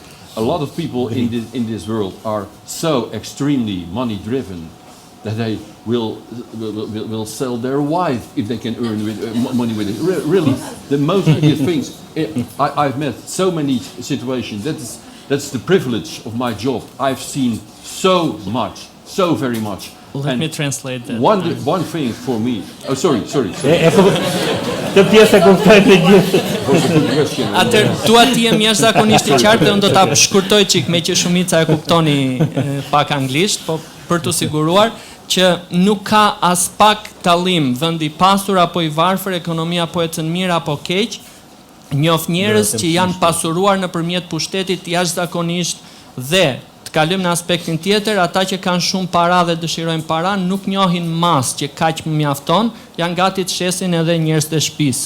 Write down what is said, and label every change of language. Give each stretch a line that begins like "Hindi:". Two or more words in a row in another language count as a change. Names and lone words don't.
English: A lot of people in this world are so extremely money driven that they will sell their wife if they can earn money with it. Really, the most obvious things. I've met so many situations that is That's the privilege of my job. I've seen so much, so very much. Let me translate that. One thing for me. Oh, sorry.
Albanian: Të pjesë e kuptoj të gjithë. Atër, dua të jem jashtëzakonisht I qartë dhe unë do ta shkurtoj çik me që shumica e kuptoni pak anglisht, po për të siguruar që nuk ka as pak tallim vendi pasur apo I varfër, ekonomia apo ecën mirë apo keq, njoh njerëz që janë pasuruar nëpërmjet pushtetit jashtëzakonisht dhe të kalojmë në aspektin tjetër, ata që kanë shumë para dhe dëshirojnë para nuk njohin mas që kaq mjafton, janë gati të shesin edhe njerëz të shtëpisë.